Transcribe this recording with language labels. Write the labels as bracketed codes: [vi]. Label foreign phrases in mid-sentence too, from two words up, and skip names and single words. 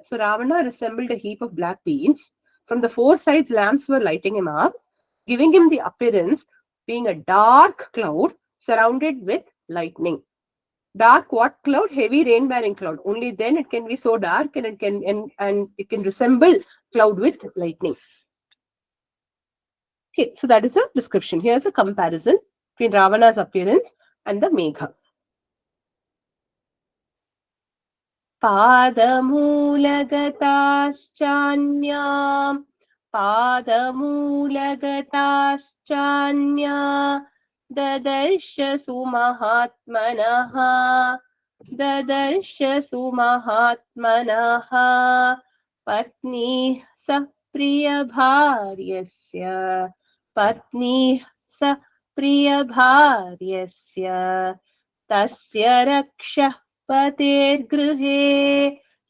[en] So Ravana resembled a heap of black beans. From the 4 sides, lamps were lighting him up, giving him the appearance being a dark cloud surrounded with lightning. Dark what cloud? Heavy rain bearing cloud. Only then it can be so dark and it can resemble cloud with lightning. Okay, so that is a description. Here's a comparison between Ravana's appearance and the Megha. [sa] पादमूलगताश्चान्या ददर्श सुमहात्मनः पत्नीः स प्रियभार्यस्य तस्य रक्षःपतेर्गृहे